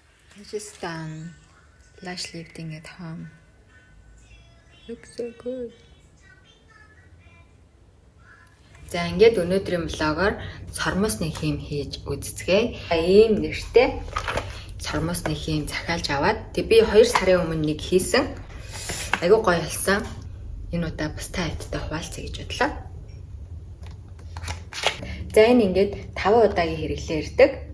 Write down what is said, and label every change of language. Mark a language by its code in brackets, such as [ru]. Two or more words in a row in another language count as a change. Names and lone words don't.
[en] I just done lash lifting at home. Looks so good. [mn] За ингээд өнөөдрийн влогоор сормосны хийм хийж үзцгээе. Ийм нэртэй сормосны хийм захиалж аваад би 2 сарын өмнө нэг хийсэн. Айгуу гоё болсон. Энэ удаа бас та хэдтэй хуваалцъя гэж бодлоо. За энэ ингээд 5 удаагийн хэрэглээ ирдэг.